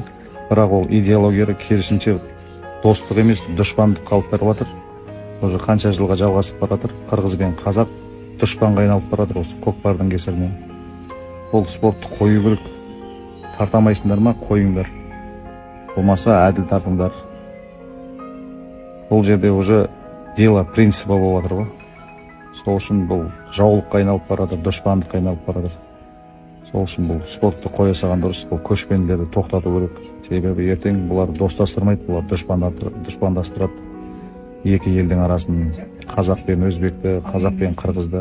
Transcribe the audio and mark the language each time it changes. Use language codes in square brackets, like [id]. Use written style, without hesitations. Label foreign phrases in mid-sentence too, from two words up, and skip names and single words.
[kk] Бірақ ол идеология керісінше достық емес, дұшпандық қалыптарып жатыр. Уже қанша жылға жалғасып бара жатыр. Қырғыз бен қазақ дұшпанға айналып бара жатыр осы көкпардың кесірінен. Бұл спортты қою керек. Тартамайсыңдар ма? Қойыңдар. Болмаса әділ тартыңдар. Бұл жерде [ru] уже дело принципа [kk] болып жатыр ғой. Сол үшін бұл жаулыққа айналып бара жатыр, дұшпандыққа айналып бара жатыр. Сол үшін бұл спортты қоя салған дұрыс, бұл көшпенділерді тоқтату керек. Себебі ертең бұлар достастырмайды, бұлар дұшпандастырады. Екі елдің арасын, қазақ пен өзбекті, қазақ пен қырғызды.